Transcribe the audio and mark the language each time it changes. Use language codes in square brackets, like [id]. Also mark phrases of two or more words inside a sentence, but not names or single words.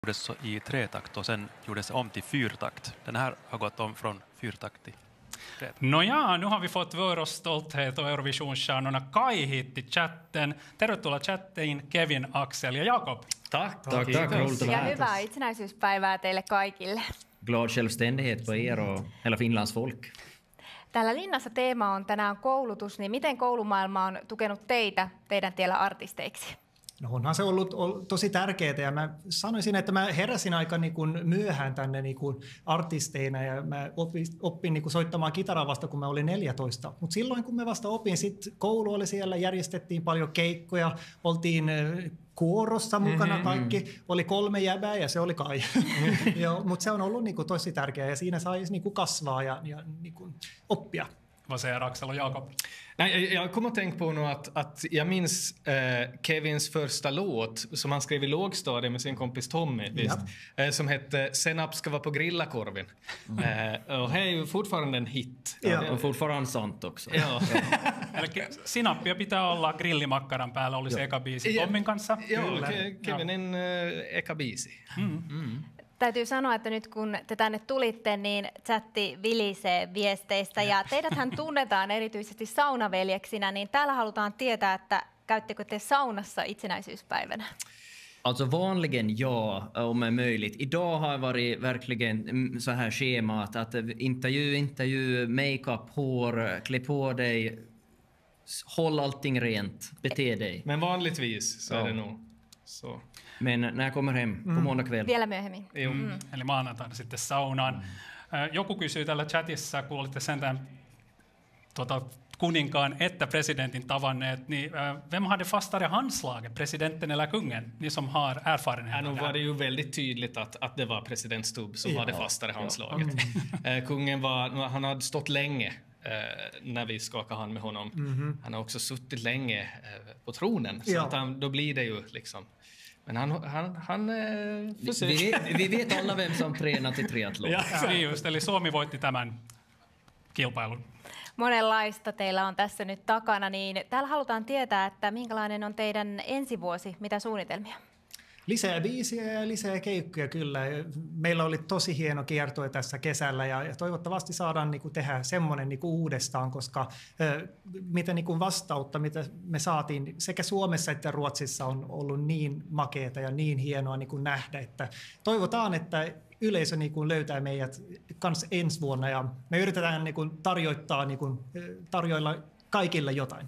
[sv] gjordes i tretakt och sen gjordes om till fyrtakt. Den här har gått om från fyrtakt till tretakt. Nåja, nu har vi fått vår stolthet och Eurovisionsstjärnorna Kai hit i chatten. [fi] Tervetuloa chattiin Kevin, Axel ja Jakob. [sv] Tack. Roligt att vara Ja här. [fi] hyvää itsenäisyyspäivää teille kaikille. [sv] Glad självständighet på er och hela Finlands folk. [fi] Täällä Linnassa teema on tänään koulutus, niin miten koulumaailma on tukenut teitä teidän tiellä artisteiksi? No onhan se ollut tosi tärkeää ja mä sanoisin, että mä heräsin aika niin kuin myöhään tänne niin kuin artisteina ja mä opin niin kuin soittamaan kitaraa vasta kun mä olin 14. Mutta silloin kun mä vasta opin, sitten koulu oli siellä, järjestettiin paljon keikkoja, oltiin kuorossa mukana kaikki, oli 3 jäbää ja se oli Kai. Mutta se on ollut niin kuin tosi tärkeää ja siinä sai niin kuin kasvaa ja niin kuin oppia. [sv] Vad säger Axel och Jakob? Nej, jag kommer att tänka på nu att jag minns Kevins första låt som han skrev i lågstadiet med sin kompis Tommy, visst? Som hette Senap ska vara på grillakorven. Och det är ju fortfarande en hit. Ja, och fortfarande sant också. Ja. [fi] Eli sinappia pitää olla grillimakkaran päällä, oli se eka biisi Tommin kanssa. Joo, Kevinin eka biisi. Täytyy sanoa, että nyt kun te tänne tulitte, niin chatti vilisee viesteistä ja teidäthän tunnetaan erityisesti saunaveljeksinä, niin täällä halutaan tietää, että käyttekö te saunassa itsenäisyyspäivänä? [sv] Alltså vanligen ja, om är möjligt. Idag har varit verkligen så här schemat att intervju, makeup, hår, klä på dig, håll allting rent, bete dig. Men vanligtvis så är det nog så. Men när jag kommer hem på måndag kväll. [fi] Vielä myöhemmin. Eli maanantaina sitten saunaan. Joku kysyy tällä chatissa, kun olitte sentään kuninkaan että presidentin tavanneet, niin [sv] vem hade fastare handslaget, presidenten eller kungen? Ni som har erfarenhet. Nu var det ju väldigt tydligt att det var president Stubb som hade fastare handslaget. Kungen han hade stått länge när vi skakade hand med honom. Han har också suttit länge på tronen, så att då blir det ju liksom. Men han försöker. Vi vet alla vem som tränar till triathlon. [fi] Niin just, eli Suomi voitti tämän kilpailun. Monenlaista teillä on tässä nyt takana, niin täällä halutaan tietää, että minkälainen on teidän ensi vuosi, mitä suunnitelmia? Lisää biisiä ja lisää keikkoja kyllä. Meillä oli tosi hieno kiertue tässä kesällä ja toivottavasti saadaan niin kuin tehdä semmoinen niin kuin uudestaan, koska mitä niin kuin vastautta, mitä me saatiin sekä Suomessa että Ruotsissa on ollut niin makeata ja niin hienoa niin kuin nähdä, että toivotaan, että yleisö niin kuin löytää meidät kanssa ensi vuonna ja me yritetään niin kuin tarjoilla kaikille jotain.